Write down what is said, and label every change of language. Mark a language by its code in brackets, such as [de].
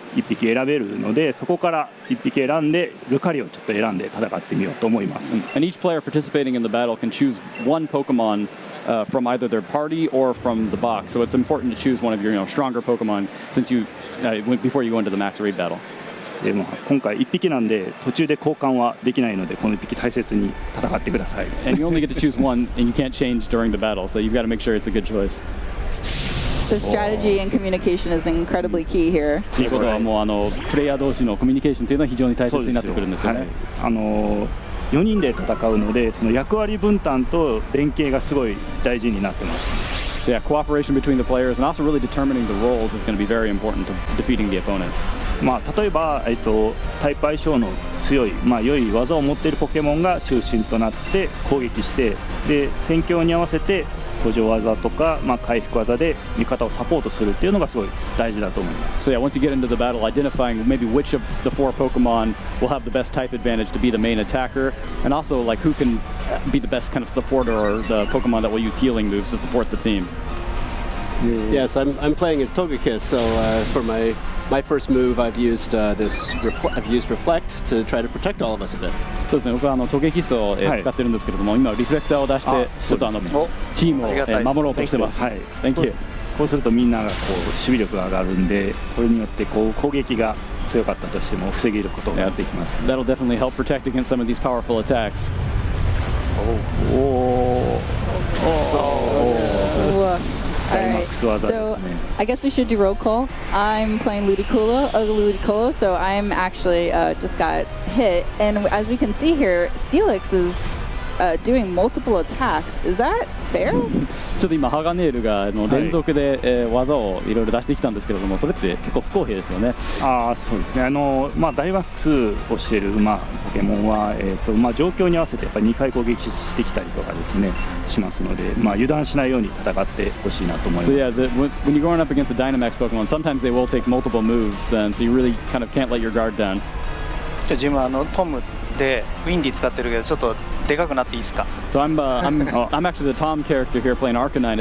[ja] 1匹選べるので、そこから1匹選んでルカリをちょっと選んで戦ってみようと思います。 [en] And each player participating in the battle can choose one Pokemon from either their party or from the box. So it's important to choose one of your stronger Pokemon since you before you go into the max raid battle. [ja] で今回1匹なんで途中で交換はできないので、この1匹大切に戦ってください。 [en] And you only get to choose one, and you can't change during the battle, so you've got to make sure it's a good choice. So strategy and communication is incredibly key here. [ja] ということはもうプレイヤー同士のコミュニケーションというのは非常に大切になってくるんですよね。 4人で戦うので、その役割分担と連携がすごい大事になってます。 [en] Yeah, cooperation between the players and also really determining the roles is going to be very important to defeating the opponent. [ja] 例えば、タイプ相性の強い、良い技を持っているポケモンが中心となって攻撃して、で戦況に合わせて補助技とか、回復技で味方をサポートするっていうのがすごい大事だと思います。 [en] So yeah, once you get into the battle, identifying maybe which of the 4 Pokemon will have the best type advantage to be the main attacker, and also like who can be the best kind of supporter or the Pokemon that will use healing moves to support the team. Yes, I'm playing as Togekiss, so for my first move, I've used Reflect to try to protect all of us a bit. [ja] そうですね、僕はトゲキスを使ってるんですけれども、今リフレクターを出してちょっとチームを守ろうとしてます。 [en] Thank you. [ja] こうするとみんなが守備力が上がるんで、これによって攻撃が強かったとしても防げることができます。 [en] That'll definitely help protect against some of these powerful attacks. Alright, so I guess we should do roll call. I'm playing Ludicolo, so I'm actually just got hit. And as we can see here, Steelix is doing multiple attacks. Is that fair? [ja] ちょっと今ハガネールが連続で技をいろいろ出してきたんですけれども、それって結構不公平ですよね。そうですね。ダイマックスをしているポケモンは状況に合わせてやっぱり2回攻撃してきたりとかですねしますので、油断しないように戦ってほしいなと思います。 [en] So yeah, when you're going up against a Dynamax Pokemon, sometimes they will take multiple moves, and so you really kind of can't let your guard down. [ja] 自分はトムでウィンディ使ってるけどちょっとでかくなっていいですか？ [en] So I'm actually the Tom character here playing Arcanine.